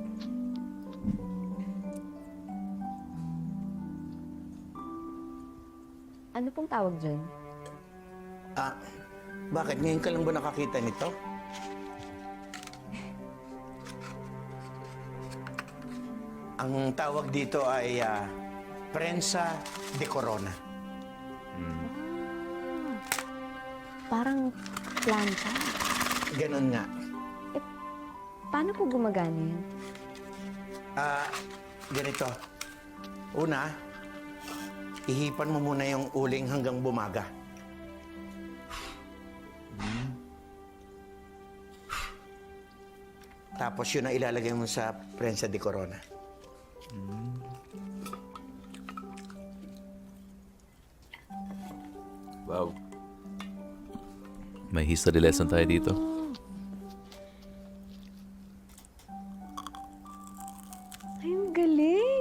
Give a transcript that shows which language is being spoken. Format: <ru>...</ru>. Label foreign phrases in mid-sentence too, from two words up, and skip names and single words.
<tl>ano pong tawag dyan? Ah, bakit? Ngayon ka lang ba nakakita nito? Ang tawag dito ay</tl> <es>prensa de corona.</es> <tl>Parang planta. Ganon nga. Paano po gumagana yun? Ganito. Una, ihipan mo muna yung uling hanggang bumaga. Tapos yun ang ilalagay mo sa</tl> <es>prensa de corona.</es> <tl>Wow. May</tl> <en>history lesson</en> <tl>tayo dito. Ay, ang galing!</tl>